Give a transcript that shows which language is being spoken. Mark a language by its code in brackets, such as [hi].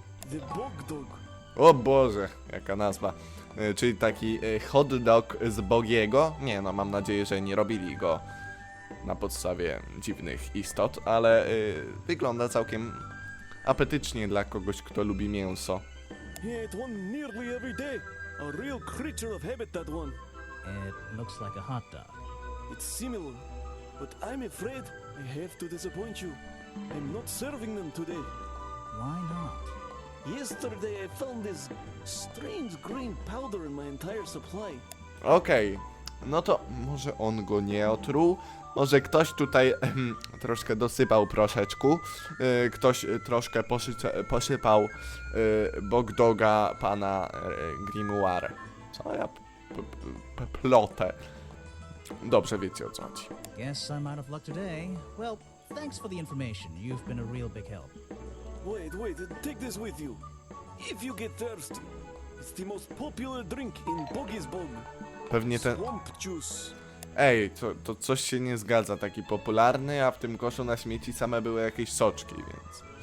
[en] The Bog Dog. [pl] O Boże, jaka nazwa. Czyli taki hot dog z Boggy'ego. Nie no, mam nadzieję, że nie robili go na podstawie dziwnych istot, ale wygląda całkiem apetycznie dla kogoś, kto lubi mięso. [en] He ate one nearly every day. A real creature of habit, that one. It looks like a hot dog. It's similar, but I'm afraid I have to disappoint you. I'm not serving them today. Why not? Yesterday I found this strange green powder in my entire supply. [pl] Okej, no to może on go nie otruł, może ktoś tutaj troszkę dosypał proszeczku, ktoś troszkę posypał Bogdoga pana Grimoire. Co ja plotę? Dobrze wiecie o co chodzi. [en] Guess I'm out of luck today. Well, thanks for the information. You've been a real big help. Wait, take this with you. If you get thirsty, it's the most popular drink in Boggy's Bog. [pl] Pewnie ten... [en] Swamp juice. [pl] Ej, to coś się nie zgadza, taki popularny, a w tym koszu na śmieci same były jakieś soczki, więc...